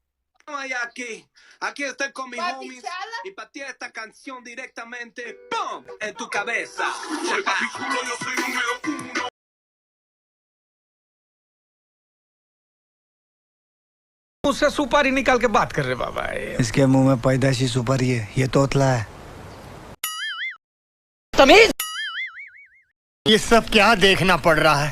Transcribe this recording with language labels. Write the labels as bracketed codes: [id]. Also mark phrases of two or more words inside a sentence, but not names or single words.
[es] Aquí estoy con mis homies y pateé esta canción directamente ¡pum! En tu cabeza. Soy papi chulo, yo soy número 1. [hi] उससे सुपारी निकाल के बात कर रहे बाबा. इसके मुंह में पैदाशी सुपारी है, ये तोतला है. तमीज. ये सब क्या देखना पड़ रहा है?